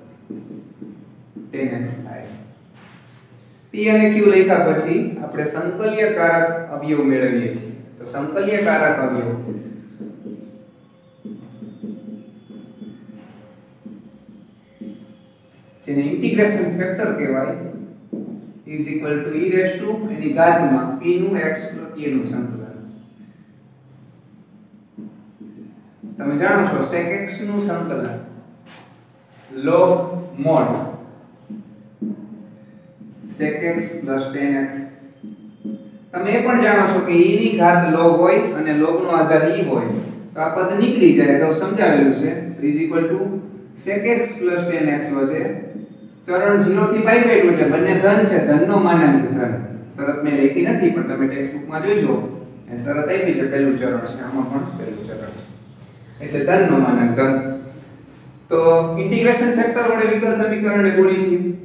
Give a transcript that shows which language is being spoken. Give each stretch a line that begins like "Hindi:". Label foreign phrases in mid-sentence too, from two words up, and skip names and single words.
Gujarati: 10x થાય p અને q લખ્યા પછી આપણે સંકલ્યકારક અવયવ મેળવીએ છીએ તો સંકલ્યકારક અવયવ જેને ઇન્ટિગ્રેશન ફેક્ટર કહેવાય
English: is equal to e raised to
Gujarati: એની ઘાતમાં p નું x પ્રત્યેનું સંકલન તમે જાણો છો sec x નું સંકલન
English: log mod sec x plus tan x.
Gujarati: તમે એ પણ જાણો છો કે e ની ઘાત log હોય અને log નો આધાર e હોય તો આ પદ નીકળી જાય તો સમજાવેલું છે
English: is equal to sec x plus tan x
Gujarati: વધે ચરણ 0 થી π/2 એટલે બંને ધન છે ધનનો માનાંક ધન. શરત મેં લખી નથી પણ તમે ટેક્સ્ટ બુકમાં જોઈજો એ શરત આપી છે પહેલું ચરણ છે આમાં પણ પહેલું ચરણ છે એટલે ધનનો માનાંક ધન. તો ઇન્ટિગ્રેશન ફેક્ટર વડે વિકલ સમીકરણને ગુણીશું.